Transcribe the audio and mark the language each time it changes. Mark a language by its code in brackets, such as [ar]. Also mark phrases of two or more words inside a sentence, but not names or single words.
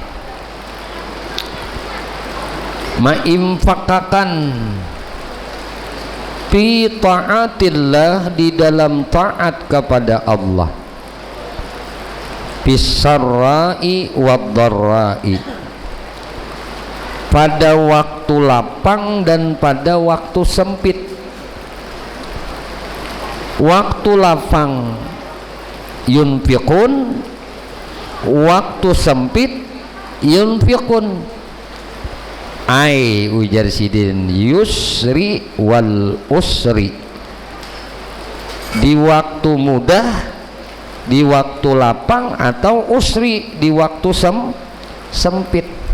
[id] menginfakkan [ar] fi ta'atillah, [id] di dalam taat kepada Allah, [ar] bisarra'i wad-dharra'i, [id] pada waktu lapang dan pada waktu sempit. Waktu lapang yunfiqun, waktu sempit yunfiqun. [bjn] Ai ujar sidin [ar] yusri wal usri, [id] di waktu mudah, di waktu lapang, atau usri, di waktu sempit.